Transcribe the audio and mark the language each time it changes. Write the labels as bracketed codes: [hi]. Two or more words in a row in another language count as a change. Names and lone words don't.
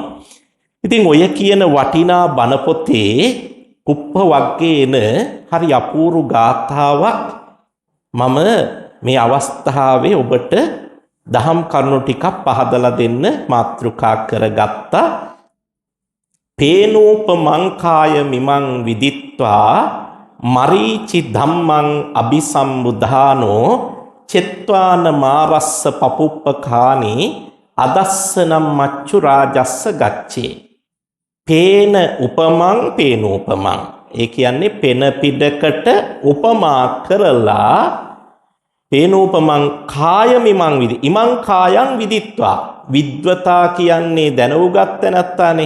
[si] ඉතින් ඔය කියන වටිනා බණ පොතේ කුප්ප වග්ගේන හරි අපූර්ව ගාථාවක් මම මේ අවස්ථාවේ ඔබට දහම් කරුණු ටිකක් පහදලා දෙන්න මාතෘකා කරගත්තා. [pi] පේනූපමං කාය මිමං විදිත්වා මරීචි ධම්මං අபிසම්බුධානෝ චෙත්වාන මාරස්ස පපුප්පකානි අදස්සනම් මච්චු රාජස්ස ගච්ඡේ. පේන උපමං පේනූපමං. [si] ඒ කියන්නේ පෙන පිටකට උපමා කරලා [pi] පේනූපමං කාය මිමං විදි. ඉමං කායං විදිත්වා. [si] විද්වතා කියන්නේ දැනුගත්ත නැත්තානේ.